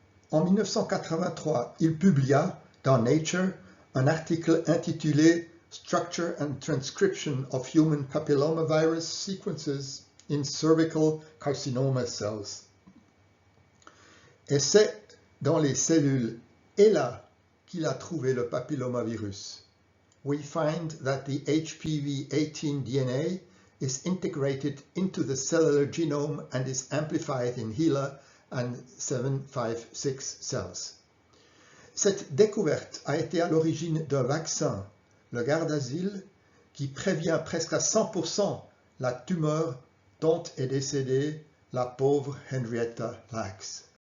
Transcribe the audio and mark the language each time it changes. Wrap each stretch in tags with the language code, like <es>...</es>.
<fr>En 1983, il publia dans Nature un article intitulé « Structure and Transcription of Human Papillomavirus Sequences in Cervical Carcinoma Cells ». Et c'est dans les cellules HeLa qu'il a trouvé le papillomavirus.</fr> <en>We find that the HPV-18 DNA is integrated into the cellular genome and is amplified in HeLa and 756 cells.</en> <fr>Cette découverte a été à l'origine d'un vaccin, le Gardasil, qui prévient presque à 100% la tumeur dont est décédée la pauvre Henrietta Lacks.</fr>